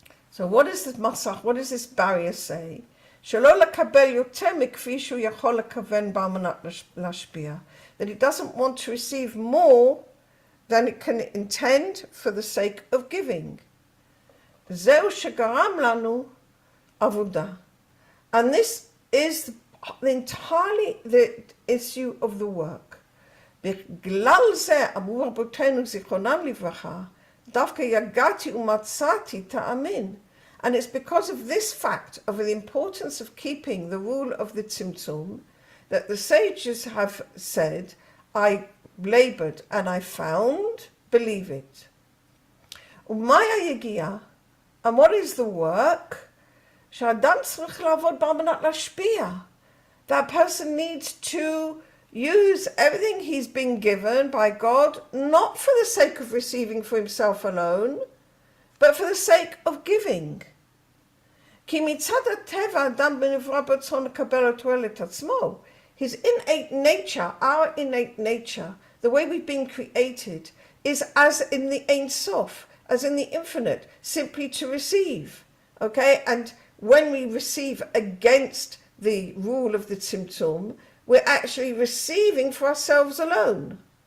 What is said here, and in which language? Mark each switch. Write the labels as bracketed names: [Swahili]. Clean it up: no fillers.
[English] So what is this masach? What does this barrier say? That it doesn't want to receive more than it can intend for the sake of giving. [Hebrew] Zeu shegaram lanu avodah. [English] And this is entirely the issue of the work. [Hebrew] בגלל זה אמרו רבותינו זיכרונם לברכה, דווקא יגעתי ומצאתי תאמין. [English] And it's because of this fact of the importance of keeping the rule of the Tzimtzum that the sages have said, I labored and I found, believe it. [Hebrew] ומהי היגיעה? [English] And what is the work? [Hebrew] שהאדם צריך לעבוד על מנת להשפיע. [English] That person needs to use everything he's been given by God, not for the sake of receiving for himself alone, but for the sake of giving. [Hebrew] כי מצד הטבע האדם בנברא ברצון לקבל התועלת עצמו. [English] His innate nature, our innate nature, the way we've been created, is as in the Ein Sof, as in the infinite, simply to receive. Okay? And when we receive against the rule of the Tzimtzum, we're actually receiving for ourselves alone.